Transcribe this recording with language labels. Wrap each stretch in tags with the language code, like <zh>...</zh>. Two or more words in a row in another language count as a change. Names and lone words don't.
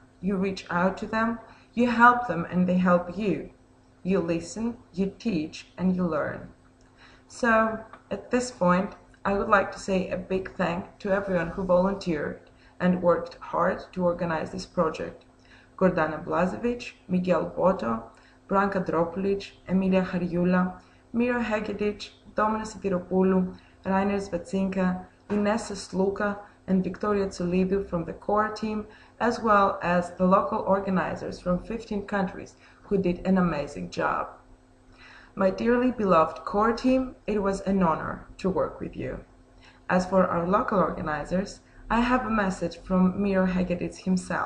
<en>You reach out to them, you help them, and they help you. You listen, you teach, and you learn. So, at this point, I would like to say a big thank to everyone who volunteered and worked hard to organize this project. Gordana Blazevic, Miguel Boto, Branka Dropulic, Emilia Harioula, Miro Hegedic, Domina Sidiropoulou, Rainer Svatsinka, Inessa Sluka, and Victoria Tsolidu from the core team, as well as the local organizers from 15 countries who did an amazing job. My dearly beloved core team, it was an honor to work with you. As for our local organizers, I have a message from Miro Hegedic himself.</en>